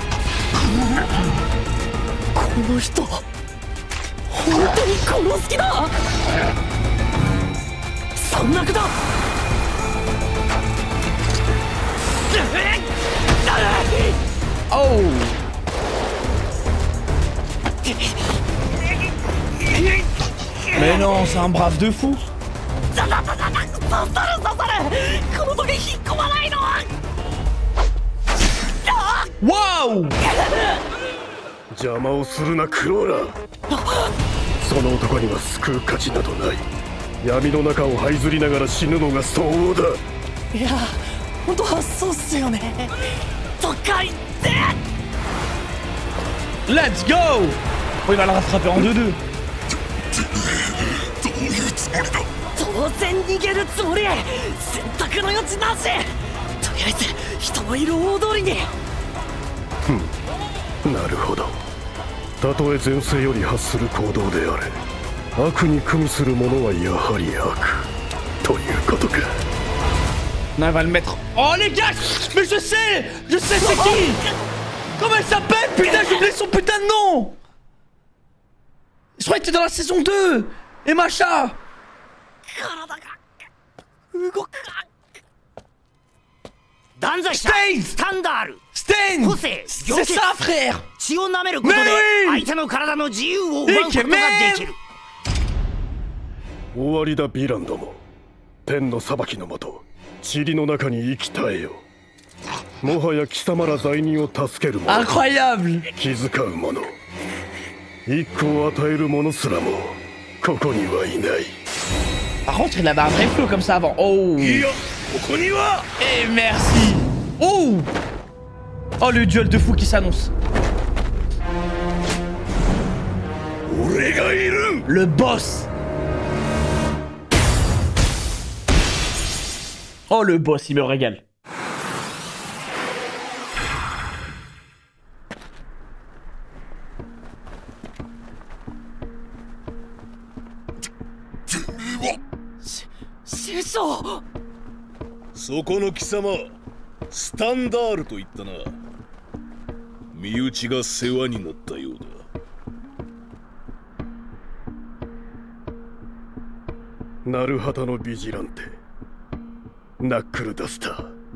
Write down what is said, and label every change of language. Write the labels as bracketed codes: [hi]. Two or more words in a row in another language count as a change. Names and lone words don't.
[fr] Oh. Mais non, c'est un brave de fou. Waouh! [ja] 邪魔をするなクローラー。その男には救う価値などない。闇の中を這いずりながら死ぬのが相応だ。いや、本当はそうっすよね。とか言って。 [en] Let's go! [fr] Oh, il va le rattraper en 2-2. [ja] 当然逃げるつもり。選択の余地なし。とりあえず人のいる大通りに。なるほど。たとえ前世より発する行動であれ、悪に組みする者はやはり悪ということか。 [fr] Non, il va le mettre. Oh les gars, mais je sais c'est qui. Comment elle s'appelle? Putain, j'ai oublié son putain de nom. Je crois qu'il était dans la saison 2. Et Macha. Stain! C'est ça, frère! Mais oui! Ikemen! [ja] 終わりだヴィランども。天の裁きのもと、塵の中に生き絶えよ。もはや貴様ら罪人を助ける者、気遣う者、一個を与える者すらもここにはいない。 [fr] Par contre, il avait un vrai flow comme ça avant. Oh! Et merci! Oh! Oh, le duel de fou qui s'annonce. Le boss! Oh, le boss, il me régale. C'est ça! [ja] そこの貴様、スタンダールと言ったな。身内が世話になったようだ。ナルハタのビジランテ、ナックルダスター。